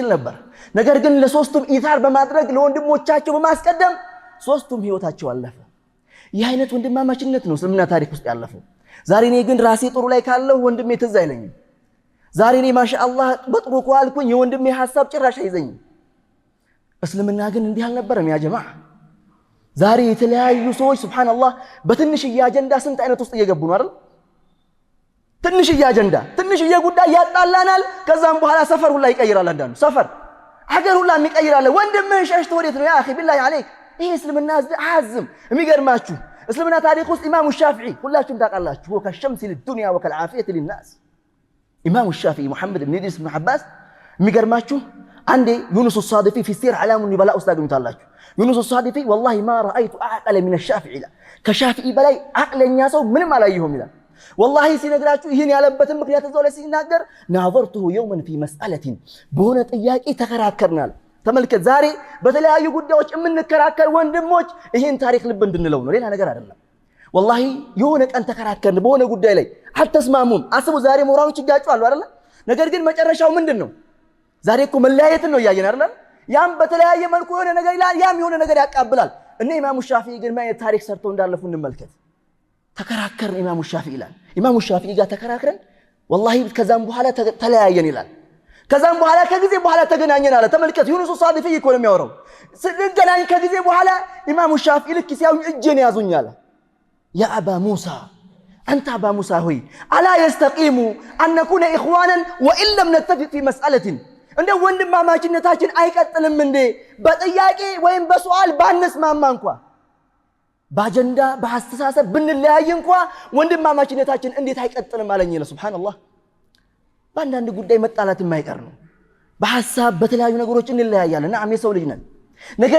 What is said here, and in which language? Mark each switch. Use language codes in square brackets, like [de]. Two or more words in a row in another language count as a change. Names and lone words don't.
[am] ነበር ነገር ግን ለሶስቱም ኢታር በማድረግ ለወንድሞቻቸው በማስቀደም ሶስቱም ህይወታቸው አለፈ ይህ አይነት ወንድማማችነት ነው እስልምና ታሪክ ውስጥ ያለፈው ዛሬ እኔ ግን ራሴ ጥሩ ላይ ካለው ወንድሜ ትዝ አይለኝም ዛሬ እኔ ማሻአላህ በጥሩ ቋልኩኝ የወንድሜ ሐሳብ ጭራሽ አይዘኝም እስልምና ግን እንዲህ አልነበረም ያ ጀማዓ ዛሬ የተለያዩ ሰዎች ሱብሃንአላህ በትንሽዬ አጀንዳ ስንት አይነት ውስጥ እየገቡ ነው አይደል ትንሽዬ አጀንዳ ትንሽዬ ጉዳይ ያጣላናል ከዛም በኋላ ሰፈር ሁላ ይቀይራል አንዳንዱ ሰፈር ሀገር ሁላ የሚቀይራል ወንድምህ ሸሽቶ ወዴት ነው ያ [ar] اخي بالله عليك [am] ይሄ እስልምና አዝም የሚገርማችሁ እስልምና ታሪክ ውስጥ ኢማሙ ሻፊዒ ሁላችሁም ታውቃላችሁ [ar] وكالشمس للدنيا وكالعافية للناس [am] ኢማሙ ሻፊዒ ሙሐመድ ኢብኑ ኢድሪስ ኢብኑ ሐባስ የሚገርማችሁ አንዴ ዩኑስ [ar] الصادفي في سير علام النبلاء [am] استاغኑታላችሁ ዩኑስ [ar] الصادفي والله ما رايت اعقل من الشافعي [am] ከሻፊዒ በላይ አቅለኛ ሰው ምንም አላየሁም ይላል والله ሲነግራችሁ ይሄን ያለበትን ምክንያት እዛው ላይ ሲናገር [ar] ناظرته يوما في مساله [am] በሆነ ጥያቄ ተከራከርናል ተመልከት ዛሬ በተለያዩ ጉዳዮች የምንከራከር ወንድሞች ይሄን ታሪክ ልብ እንድንለው ነው ሌላ ነገር አይደለም والله የሆነ ቀን ተከራከርን በሆነ ጉዳይ ላይ አልተስማሙም አስቡ ዛሬ ሞራሎች ይጋጫሉ አይደል ነገር ግን መጨረሻው ምንድነው ዛሬ እኮ መለያየትን ነው ያየን አይደል ያም በተለያየ መልኩ የሆነ ነገር ይላል ያም የሆነ ነገር ያቃብላል እነ ኢማሙ ሻፊዒ ግን ማየት ታሪክ ሰርተው እንዳለፉ እንመልከት ተከራከርን ኢማሙ ሻፊዒ ይላል ኢማሙ ሻፊዒ ጋር ተከራክረን والله ከዛም በኋላ ተለያየን ይላል ከዛም በኋላ ከጊዜ በኋላ ተገናኘን አለ ተመልከት ዩኑስ ሷዲፊ እኮ ነው የሚያወራው ስለገናኝ ከጊዜ በኋላ ኢማሙ ሻፊዒ ልክ ሲያዩኝ እጄን ያዙኝ አለ [ar] يا أبا موسى أنت أبا موسى هوي ألا يستقيم أن نكون إخوانا وإن لم نتفق في مسألة [am] እንደ ወንድማማችነታችን አይቀጥልም እንዴ በጥያቄ ወይም በሱአል ባንስማማ እንኳን ባጀንዳ በሐሳብ ብንለያይ እንኳን ወንድማማችነታችን እንዴት አይቀጥልም አለኝ ለሱብሃንአላህ ባንዳንድ ጉዳይ መጣላት የማይቀር ነው በሐሳብ በተለያዩ ነገሮች እንለያያለን ነዓም የሰው ልጅ ነን ነገር